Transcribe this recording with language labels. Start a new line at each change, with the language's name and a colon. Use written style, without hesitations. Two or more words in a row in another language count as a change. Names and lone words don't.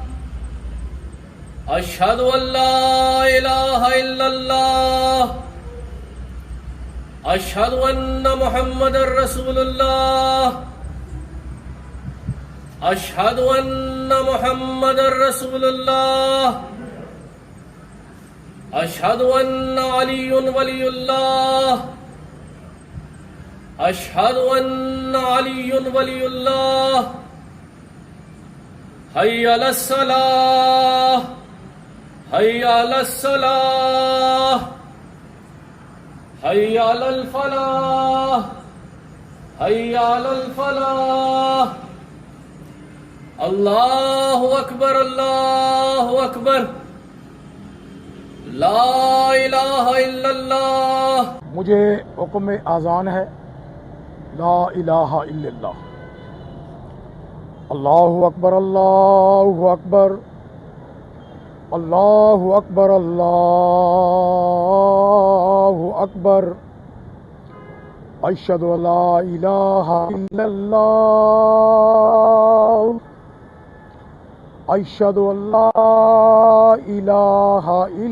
Arabic: أشهد ألا إله إلا الله أشهد أن محمدا رسول الله أشهد أن محمدا رسول الله أشهد أن عليا ولي الله أشهد أن عليا ولي الله حي على الصلاة حي على الصلاة حي على الفلاح حي على الفلاح الله أكبر لا إله إلا الله.
Urdu: مجھے حکم اذان ہے
Arabic: لا إله إلا الله. الله أكبر الله أكبر الله أكبر الله أكبر أشهد ألا إله إلا الله أشهد ألا إله